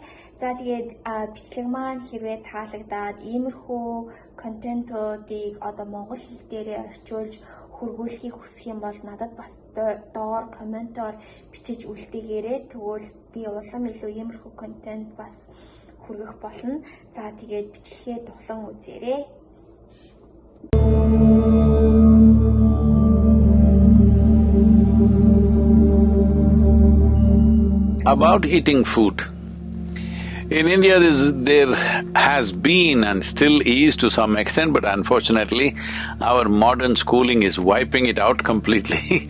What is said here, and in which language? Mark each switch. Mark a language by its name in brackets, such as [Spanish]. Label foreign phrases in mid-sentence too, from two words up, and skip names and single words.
[Mongolian] За тэгээд бичлэг маань хэрвээ таалагдаад иймэрхүү контентуудыг монгол хэл дээрээ орчуулж хөргүүлэхийг хүсэх юм бол надад бас доор комментоор бичиж үлдээгээрэй. Тэгвэл би улам илүү иймэрхүү контент бас хүргэх болно. За тэгээд бичлэгээ дулан үзээрэй. [English] About eating food. In India, there has been and still is to some extent, but unfortunately, our modern schooling is wiping it out completely.